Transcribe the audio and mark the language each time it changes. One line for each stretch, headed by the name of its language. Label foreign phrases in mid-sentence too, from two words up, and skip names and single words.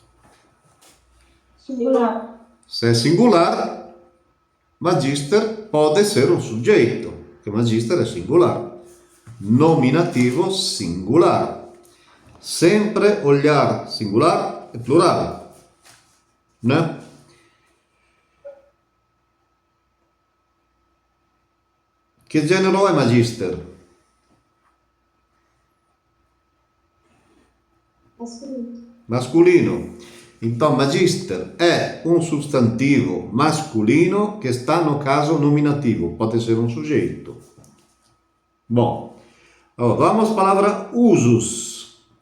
Portuguese: Singular. Se é singular, magister pode ser um sujeito, porque magister é singular. Nominativo singular. Sempre olhar singular e plural, né?
Italian: Che genere è magister?
Portuguese: Masculino. Masculino. Então, magister é um substantivo masculino que está no caso nominativo, pode ser um sujeito. Bom, vamos à palavra usus.